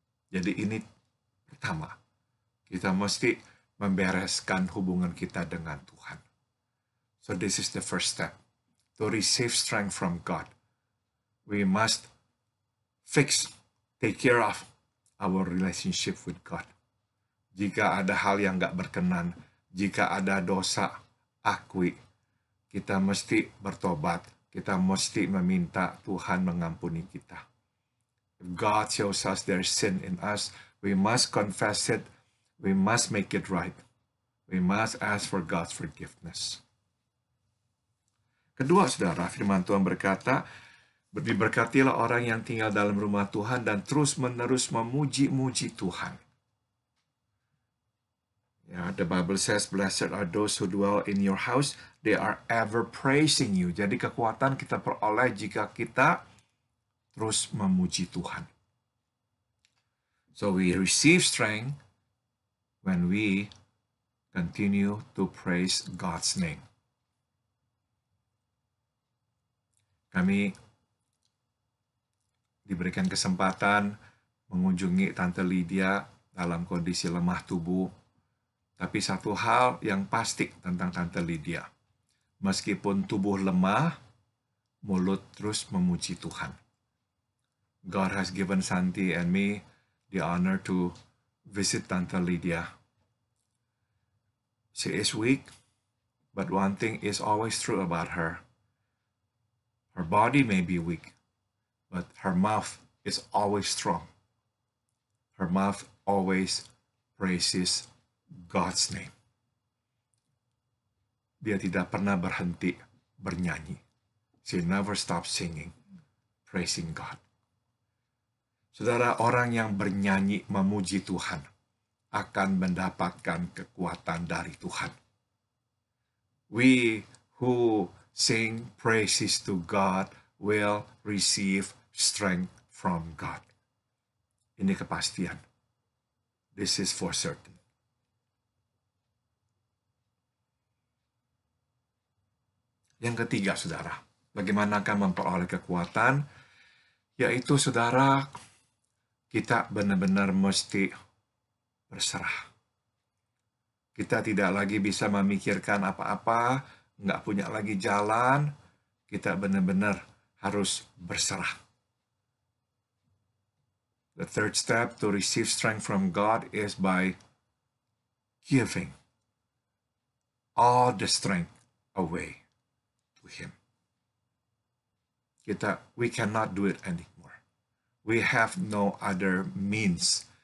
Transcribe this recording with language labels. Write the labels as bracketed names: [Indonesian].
[Indonesian] Jadi ini pertama, kita mesti membereskan hubungan kita dengan Tuhan. [English] So this is the first step. To receive strength from God, we must take care of our relationship with God. [Indonesian] Jika ada hal yang gak berkenan, jika ada dosa, akui. Kita mesti bertobat. Kita mesti meminta Tuhan mengampuni kita. [English] If God shows us there's sin in us, we must confess it. We must make it right. We must ask for God's forgiveness. [Indonesian] Kedua, saudara, firman Tuhan berkata, diberkatilah orang yang tinggal dalam rumah Tuhan dan terus-menerus memuji-muji Tuhan. [English] The Bible says, blessed are those who dwell in your house. They are ever praising you. [Indonesian] Jadi kekuatan kita peroleh jika kita terus memuji Tuhan. [English] So we receive strength when we continue to praise God's name. [Indonesian] Kami diberikan kesempatan mengunjungi Tante Lydia dalam kondisi lemah tubuh. Tapi satu hal yang pasti tentang Tante Lydia, meskipun tubuh lemah, mulut terus memuji Tuhan. [English] God has given Santi and me the honor to visit Tante Lydia. She is weak, but one thing is always true about her. Her body may be weak, but her mouth is always strong. Her mouth always praises God's name. [Indonesian] Dia tidak pernah berhenti bernyanyi. [English] She never stops singing, praising God. [Indonesian] Saudara, orang yang bernyanyi memuji Tuhan akan mendapatkan kekuatan dari Tuhan. [English] We who sing praises to God will receive strength from God. [Indonesian] Ini kepastian. [English] This is for certain. [Indonesian] Yang ketiga, saudara, bagaimanakah memperoleh kekuatan? Yaitu, saudara, kita benar-benar mesti berserah. Kita tidak lagi bisa memikirkan apa-apa, nggak punya lagi jalan, kita benar-benar harus berserah. [English] The third step to receive strength from God is by giving all the strength away to Him. We cannot do it anymore. We have no other means.